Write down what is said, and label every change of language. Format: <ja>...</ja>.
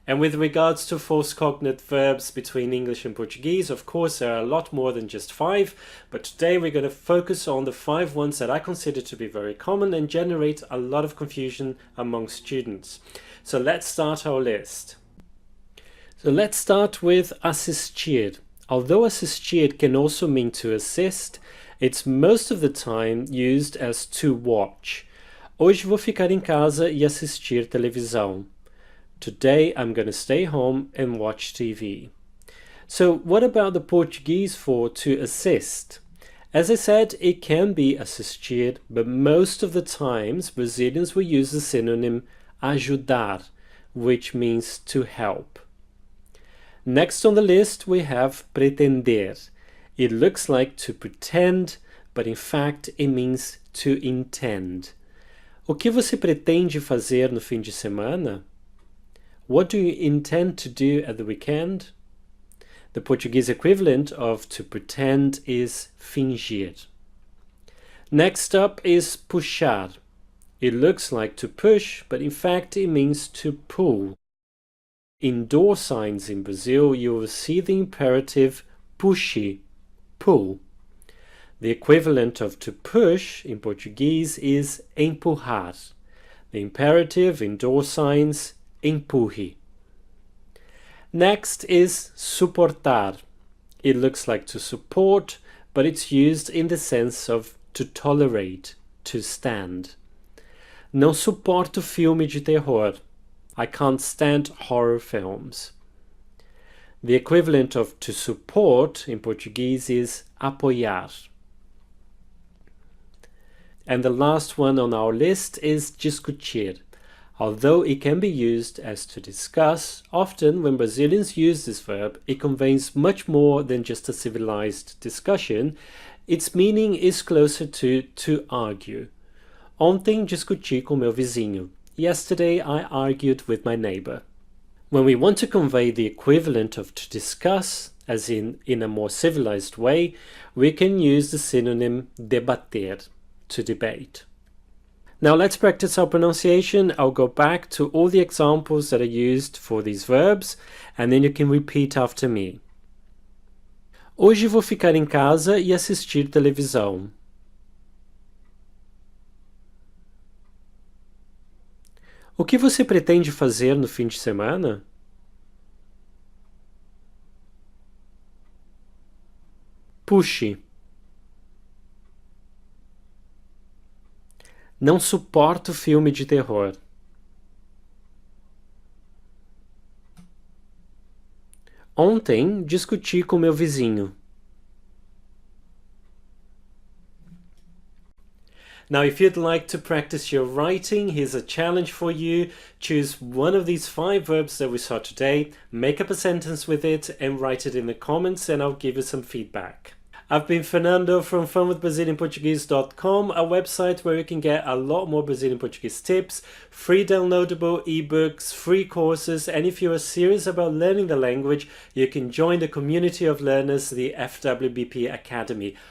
<en>And with regards to false cognate verbs between English and Portuguese, of course there are a lot more than just 5, but today we're going to focus on the 5 ones that I consider to be very common and generate a lot of confusion among students. So let's start our list. So let's start with assistir. Although assistir can also mean to assist, it's most of the time used as to watch.</en> <pt>Hoje vou ficar em casa e assistir televisão.</pt> <en>Today I'm going to stay home and watch TV. So what about the Portuguese for to assist? As I said, it can be assistir, but most of the times Brazilians will use the synonym ajudar, which means to help. Next on the list we have pretender. It looks like to pretend, but in fact it means to intend.</en> <pt>O que você pretende fazer no fim de semana?</pt> <en>What do you intend to do at the weekend? The Portuguese equivalent of to pretend is fingir. Next up is puxar. It looks like to push, but in fact it means to pull. In door signs in Brazil, you will see the imperative puxe, pull. The equivalent of to push in Portuguese is empurrar. The imperative in door signs, empurre. Next is suportar. It looks like to support, but it's used in the sense of to tolerate, to stand.</en> <pt>Não suporto filme de terror.</pt> <en>I can't stand horror films. The equivalent of to support in Portuguese is apoiar. And the last one on our list is discutir. Although it can be used as to discuss, often when Brazilians use this verb, it conveys much more than just a civilized discussion. Its meaning is closer to argue.</en> <pt>Ontem discuti com meu vizinho.</pt> <en>Yesterday I argued with my neighbor. When we want to convey the equivalent of to discuss, as in a more civilized way, we can use the synonym debater, to debate. Now let's practice our pronunciation. I'll go back to all the examples that are used for these verbs, and then you can repeat after me.</en> <pt>Hoje vou ficar em casa e assistir televisão. O que você pretende fazer no fim de semana? Puxe. Não suporto filme de terror. Ontem discuti com meu vizinho.</pt> <en>Now, if you'd like to practice your writing, here's a challenge for you. Choose one of these 5 verbs that we saw today, make up a sentence with it, and write it in the comments, and I'll give you some feedback. I've been Fernando from funwithbrazilianportuguese.com, a website where you can get a lot more Brazilian Portuguese tips, free downloadable ebooks, free courses, and if you are serious about learning the language, you can join the community of learners, the FWBP Academy.</en>